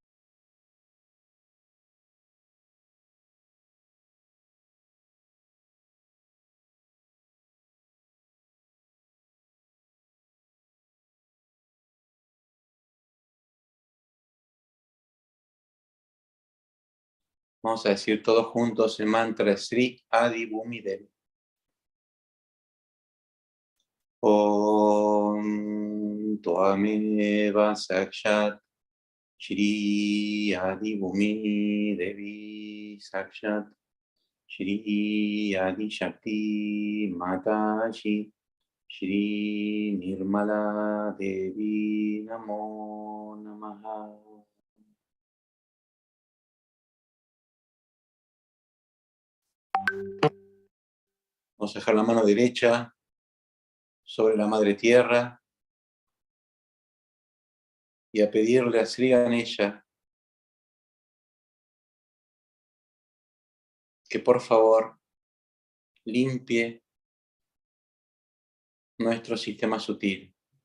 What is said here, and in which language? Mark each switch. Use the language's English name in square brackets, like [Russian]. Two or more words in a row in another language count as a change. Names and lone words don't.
[Spanish] Vamos a decir todos juntos el mantra Sri Adi Bhumi Devi. [Sanskrit] ओम् त्वमेव साक्षात् श्री आदि भूमि देवी साक्षात् श्री आदि शक्ति माताजी श्री निर्मला देवी नमो नमः. [Spanish] Vamos a dejar la mano derecha sobre la Madre Tierra y a pedirle a Sri Ganesha que por favor limpie nuestro sistema sutil.